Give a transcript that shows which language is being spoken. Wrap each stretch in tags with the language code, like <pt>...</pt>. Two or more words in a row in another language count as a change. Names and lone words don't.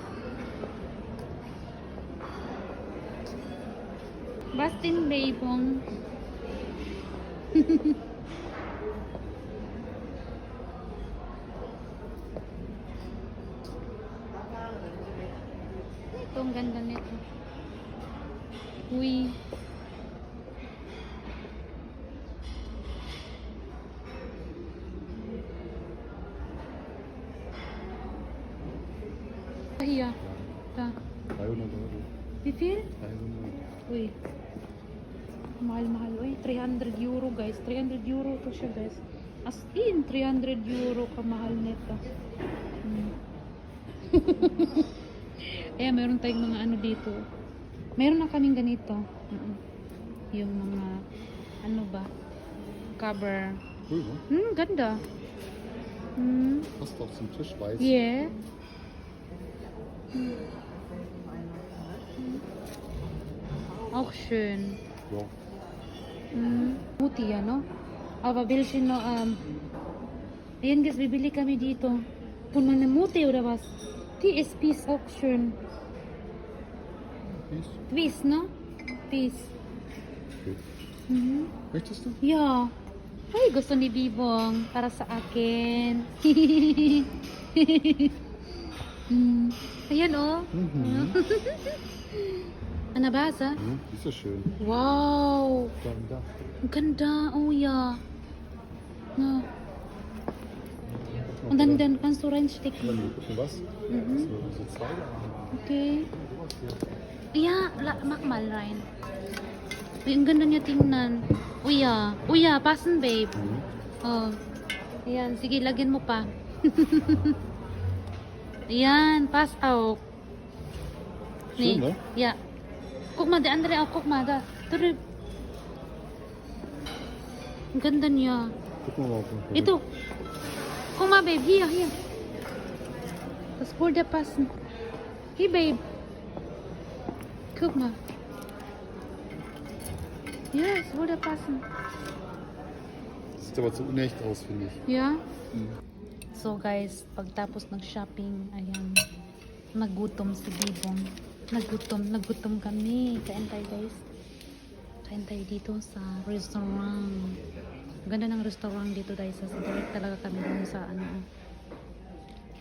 <tl>Bastin Bibong. Ito, ang ganda nito. Uy. Iya. Ta. 300 Euro.</tl> <de>Wie viel? 300.</de> <tl>Uy. Mahal-mahal. Uy, 300 euro guys. 300 euro to siya guys. As in, 300 euro kamahal nito. Kaya meron tayong mga ano dito. Meron na kaming ganito. Yung mga ano ba? Cover.</tl> <de>Cool, ne?</de> <tl>Ganda.</tl> <de>Passt auf zum Tisch, weiß. Yeah. Auch schön. Ja.</de> <tl>Muti, ano?</tl> <de>Aber welche</de> <tl>no, ayan guys, bibili kami dito. Kung man muti</tl> <de>oder was? Die ist Peace auch schön. Peace. Peace, no? Peace. Okay. Möchtest du? Ja.</de> <tl>Ay, gusto ni Bibong. Para sa akin. Ayan, oh. Ano ba, sa?</tl> <de>Ist ja schön. Wow.</de> <tl>Ganda. Ang ganda.</tl> <en>Oh, yeah. No.</en> <de>Und dann kannst du reinstecken. Bisschen was? So zwei Arme. Okay. Sowas hier. Ja, mach mal rein.</de> <tl>Uy, ang ganda niya tingnan. Uya, passen, babe. Oh. Ayan, sige, lagyan mo pa. Ayan,</tl> <de>pass auch. Schön, ne? Ja. Guck mal, der andere auch, guck mal, da. Drüb.</de> <tl>Ang ganda niya.</tl> <de>Guck mal auf. Ito. Guck mal, babe, hier. Das würde passen. Hier, babe. Guck mal. Ja, es würde passen. Sieht aber zu unecht aus, finde ich.</de> <en>Yeah?</en> <tl>So guys, pagtapos ng shopping, ayan, nagutom si Bibong. Nagutom kami. Kain tayo guys. Kain tayo dito sa restaurant. Ganda ng restaurant dito guys. Sa direct talaga kami doon sa ano.</tl>